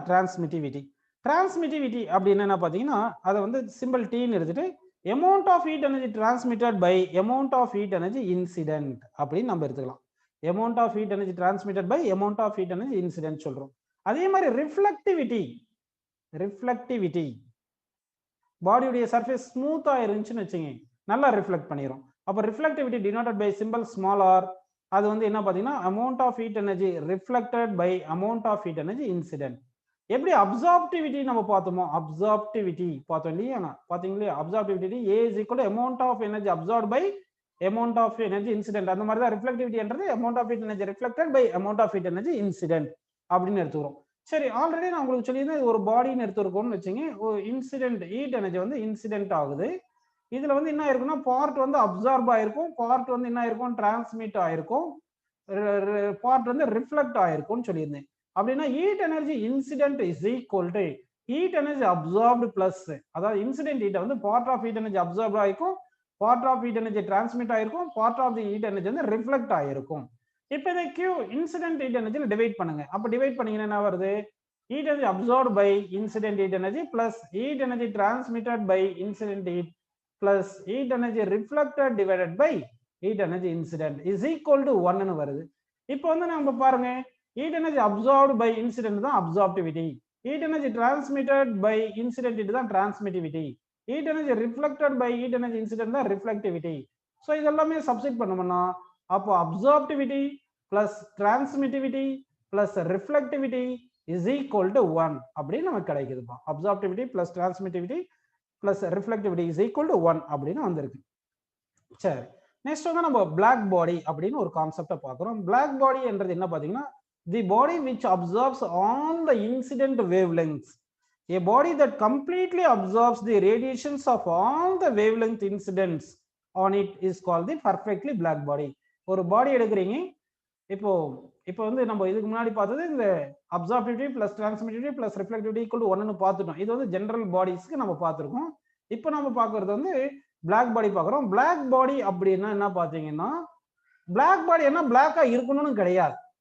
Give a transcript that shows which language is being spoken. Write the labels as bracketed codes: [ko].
[en] transmittivity transmittivity [ta] அப்படின்னு என்ன பார்த்தீங்கன்னா அதை வந்து சிம்பிள் டீன்னு எடுத்துட்டு [en] amount of heat energy transmitted by amount of heat energy incident அப்படின்னு நம்ம எடுத்துக்கலாம். amount of heat energy transmitted by amount of heat energy incident சொல்றோம். [ta] அதே மாதிரி ரிஃப்ளெக்டிவிட்டி பாடியுடைய சர்ஃபேஸ் ஸ்மூத்தா இருந்துச்சுன்னு வச்சுங்க, நல்லா ரிஃப்ளெக்ட் பண்ணிரும். [en] அப்போ reflectivity denoted by simple small R. [ta] அது வந்து என்ன பார்த்தீங்கன்னா [en] amount of heat energy reflected by amount of heat energy incident. [ta] எப்படி அப்சார்ப்டிவிட்டி நம்ம பார்த்தோமோ அப்சார்ப்டிவிட்டி பார்த்தோம் இல்லையா? பார்த்தீங்களா? [en] Absorptivity A is equal to amount of energy absorbed by amount of energy incident. அந்த மாதிரி தான் ரிஃப்ளெக்டிவிட்டின்றது amount of heat energy reflected by amount of heat energy incident [ta] அப்படின்னு எடுத்துக்கிறோம். சரி, ஆல்ரெடி நான் உங்களுக்கு சொல்லியிருந்தேன் ஒரு பாடின்னு எடுத்துருக்கோம்னு வச்சுங்க. இன்சிடென்ட் ஹீட் எனர்ஜி வந்து இன்சிடென்ட் ஆகுது. இதுல வந்து என்ன ஆயிருக்குன்னா பார்ட் வந்து அப்சார்ப் ஆயிருக்கும், பார்ட் வந்து என்ன ஆயிருக்கும் டிரான்ஸ்மிட் ஆயிருக்கும், பார்ட் வந்து ரிஃப்ளெக்ட் ஆயிருக்கும்னு சொல்லியிருந்தேன். [en] அப்படின்னா heat energy incident is equal to heat energy absorbed plus, அதாவது incident heat வந்து part of heat energy absorb ஆயிருக்கும், part of heat energy transmit ஆயிருக்கும், part of the heat energy வந்து reflect ஆயிருக்கும். [ta] இப்போ இதை Q இன்சிடென்ட் ஹீட் எனர்ஜில டிவைட் பண்ணுங்க. அப்போ டிவைட் பண்ணீங்கன்னா என்ன வருது? [en] Heat energy absorbed by incident heat energy plus heat energy transmitted by incident heat plus heat energy reflected divided by heat energy incident is equal to 1ன்னு வருது. இப்போ வந்து நம்ம பாருங்க, heat energy absorbed by incident தான் absorptivity, heat energy transmitted by incident தான் transmittivity, heat energy reflected by heat energy incident தான் reflectivity. So இதெல்லாமே சப்ஸ்டிட் பண்ணோம்னா அப்போ absorptivity plus transmittivity plus reflectivity is equal to 1 [ta] அப்படின்னு நமக்கு கிடைக்குதுப்பா. [en] absorptivity plus transmittivity plus reflectivity is equal to 1 அப்படின்னு வந்திருக்கு. [ta] சரி, நெக்ஸ்ட் வந்து நம்ம பிளாக் பாடி அப்படின்னு ஒரு கான்செப்டை பார்க்குறோம். பிளாக் பாடி என்றது என்ன பார்த்தீங்கன்னா [en] the body which absorbs all the incident wavelengths, a body that completely absorbs the radiations of all the wavelength incidents on it is called the perfectly black body. [ta] ஒரு பாடி எடுக்கிறீங்க, இப்போ வந்து நம்ம இதுக்கு முன்னாடி பார்த்தது இந்த அப்சார்ப்டிவிட்டி plus transmittivity plus reflectivity equal to 1ன்னு பார்த்துட்டோம். இது வந்து ஜெனரல் பாடிஸ்க்கு நம்ம பார்த்துருக்கோம். இப்போ நம்ம பார்க்கறது வந்து பிளாக் பாடி பார்க்குறோம். பிளாக் பாடி அப்படின்னா என்ன பார்த்தீங்கன்னா, பிளாக் பாடி என்ன பிளாக்கா இருக்கணும்னு கிடையாது.